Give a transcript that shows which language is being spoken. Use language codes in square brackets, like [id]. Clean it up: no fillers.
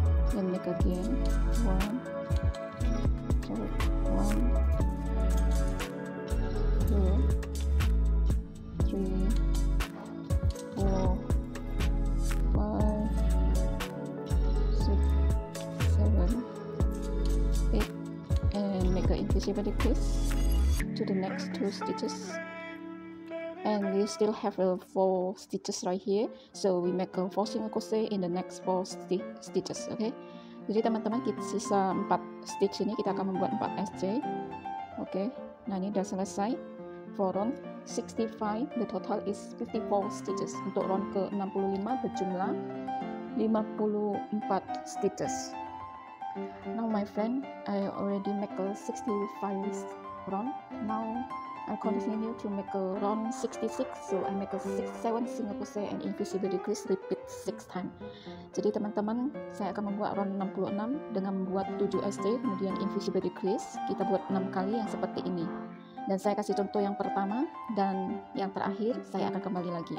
[en] Then make again 1 2 3 4 5 6 7 8, and make an invisible decrease to the next 2 stitches. And we still have 4 stitches right here, so we make a 4 single crochet in the next 4 stitches. [id] Okay, jadi teman-teman, kita sisa 4 stitch ini kita akan membuat 4 SC. Oke, nah ini udah selesai. [en] For round 65 the total is 54 stitches. [id] Untuk round ke 65 berjumlah 54 stitches. [en] Now my friend, I already make a 65 round. Now I continue to make a round 66, so I make a 7 single crochet and invisible decrease, repeat 6 times. [id] Jadi teman-teman, saya akan membuat round 66 dengan membuat 7 SC kemudian invisible decrease. Kita buat 6 kali yang seperti ini. Dan saya kasih contoh yang pertama dan yang terakhir saya akan kembali lagi.